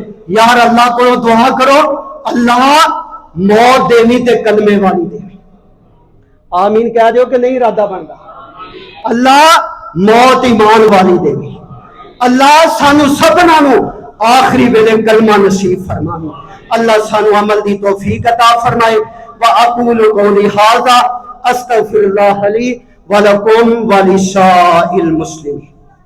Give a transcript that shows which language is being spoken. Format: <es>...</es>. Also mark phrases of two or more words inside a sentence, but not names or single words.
<pa>یار اللہ کو دعا کرو، اللہ موت دینی تے کلمے والی دینی. آمین کہہ دو کہ نہیں ارادہ بنتا. اللہ موت ایمان والی دینی. اللہ سانوں سبھناں نوں آخری ویلے کلمہ نصیب فرماوے. اللہ سانوں عمل دی توفیق عطا فرمائے.</pa> <ar>وأقول قولي هذا أستغفر الله لي ولكم ولسائر المسلمين.</ar>